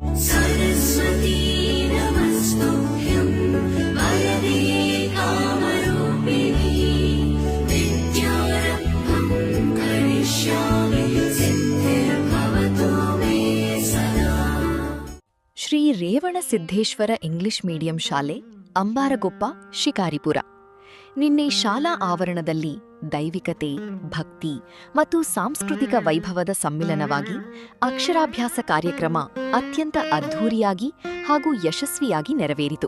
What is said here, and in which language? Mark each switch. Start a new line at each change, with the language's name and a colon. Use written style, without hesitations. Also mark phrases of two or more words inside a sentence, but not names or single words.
Sanskrit: सरस्वती नमस्तुभ्यं वरदे कामरूपिणी विद्यारम्भं करिष्यामि सिद्धिर्भवतु मे सदा।
Kannada: ಶ್ರೀ ರೇವಣ ಸಿದ್ದೇಶ್ವರ ಇಂಗ್ಲಿಷ್ ಮೀಡಿಯಂ ಶಾಲೆ, ಅಂಬಾರಗೊಪ್ಪ, ಶಿಕಾರಿಪುರ. ನಿನ್ನೆ ಶಾಲಾ ಆವರಣದಲ್ಲಿ ದೈವಿಕತೆ, ಭಕ್ತಿ ಮತ್ತು ಸಾಂಸ್ಕೃತಿಕ ವೈಭವದ ಸಮ್ಮಿಲನವಾಗಿ ಅಕ್ಷರಾಭ್ಯಾಸ ಕಾರ್ಯಕ್ರಮ ಅತ್ಯಂತ ಅದ್ಧೂರಿಯಾಗಿ ಹಾಗೂ ಯಶಸ್ವಿಯಾಗಿ ನೆರವೇರಿತು.